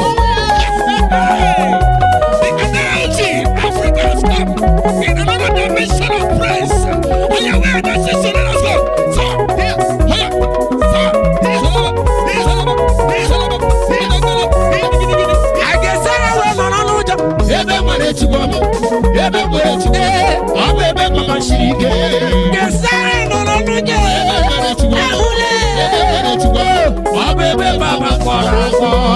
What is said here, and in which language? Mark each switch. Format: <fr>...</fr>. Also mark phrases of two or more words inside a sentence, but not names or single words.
<en>Oh, yes. Hey, the energy, Africa has come in another dimension of praise. Are you aware that sister? Let us go. So, Yes. yeah. So, yeah. So, yeah. So, yeah.</en> <ig>A ga-esere wee nọrọ n'ụjọ. Ebe nwere Chukwu ọ bụ, ebe nwere Chukwu, Ee. ọ bụ ebe mama siri ike. Ga-esere nọrọ n'ụjọ. Ebe nwere Chukwu ọ bụ, Ahụle. ebe nwere Chukwu ọ bụ, ọ bụ ebe mama kpọrọ akpọ.</ig>